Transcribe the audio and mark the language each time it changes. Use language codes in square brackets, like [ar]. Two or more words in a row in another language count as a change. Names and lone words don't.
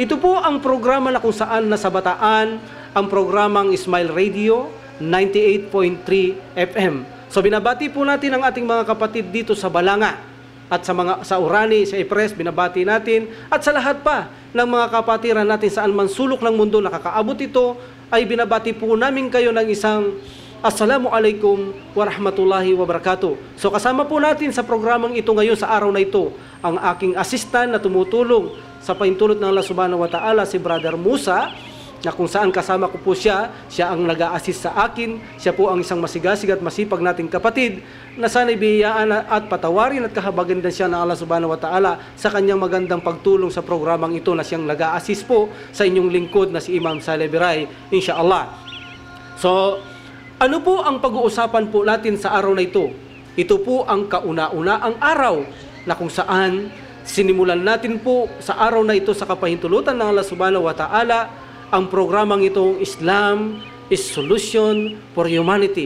[tl] Ito po ang programa na kung saan nasa Bataan ang programang Smile Radio 98.3 FM. So binabati po natin ang ating mga kapatid dito sa Balanga at sa Urani, sa Ipres, binabati natin at sa lahat pa ng mga kapatiran natin saan man sulok ng mundo nakakaabot ito, ay binabati po namin kayo ng isang [ar] السلام عليكم ورحمة الله وبركاته. [tl] So kasama po natin sa programang ito ngayon sa araw na ito ang aking assistant na tumutulong sa paintulot ng [ar] الله سبحانه وتعالى, [tl] si Brother Musa, na kung saan kasama ko po siya ang nag-a-assist sa akin. Siya po ang isang masigasig at masipag nating kapatid na sana'y biyayaan at patawarin at kahabagan din siya ng [ar] الله سبحانه وتعالى [tl] sa kanyang magandang pagtulong sa programang ito na siyang nag-a-assist po sa inyong lingkod na si Imam Saleh Biray, insyaallah. So, ano po ang pag-uusapan po natin sa araw na ito? Ito po ang kauna-unaang araw na kung saan sinimulan natin po sa araw na ito sa kapahintulutan ng [ar] الله سبحانه وتعالى [tl] ang programang itong Islam is Solution for Humanity.